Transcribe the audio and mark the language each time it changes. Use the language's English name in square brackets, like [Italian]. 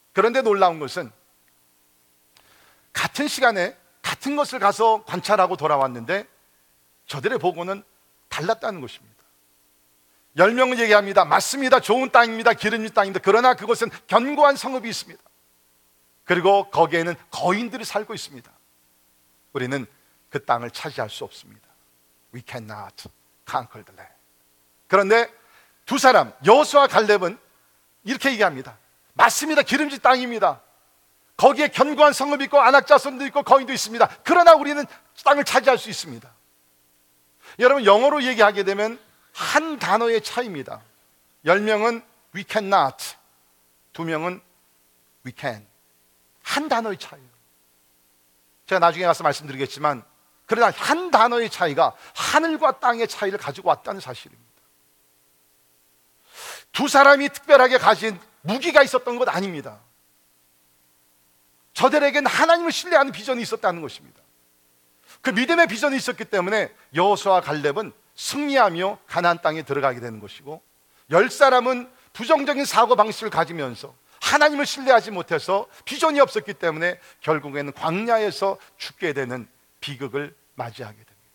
[Korean] 그런데 놀라운 것은 같은 시간에 같은 것을 가서 관찰하고 돌아왔는데 저들의 보고는 달랐다는 것입니다. 10명은 얘기합니다. 맞습니다. 좋은 땅입니다. 기름진 땅입니다. 그러나 그것은 견고한 성읍이 있습니다. 그리고 거기에는 거인들이 살고 있습니다. 우리는 그 땅을 차지할 수 없습니다. [English] We cannot conquer the land. [Korean] 그런데 두 사람, 여호수아와 갈렙은 이렇게 얘기합니다. 맞습니다. 기름진 땅입니다. 거기에 견고한 성읍이 있고 아낙 자손도 있고 거인도 있습니다. 그러나 우리는 땅을 차지할 수 있습니다. 여러분, 영어로 얘기하게 되면 한 단어의 차이입니다. 10명은 [English] We cannot, [Korean] 두 명은 [English] We can. [Korean] 한 단어의 차이예요. 제가 나중에 가서 말씀드리겠지만 그러나 한 단어의 차이가 하늘과 땅의 차이를 가지고 왔다는 사실입니다. 두 사람이 특별하게 가진 무기가 있었던 것 아닙니다. 저들에겐 하나님을 신뢰하는 비전이 있었다는 것입니다. 그 믿음의 비전이 있었기 때문에 여호수아와 갈렙은 승리하며 가나안 땅에 들어가게 되는 것이고 열 사람은 부정적인 사고방식을 가지면서 하나님을 신뢰하지 못해서 비전이 없었기 때문에 결국에는 광야에서 죽게 되는 비극을 맞이하게 됩니다.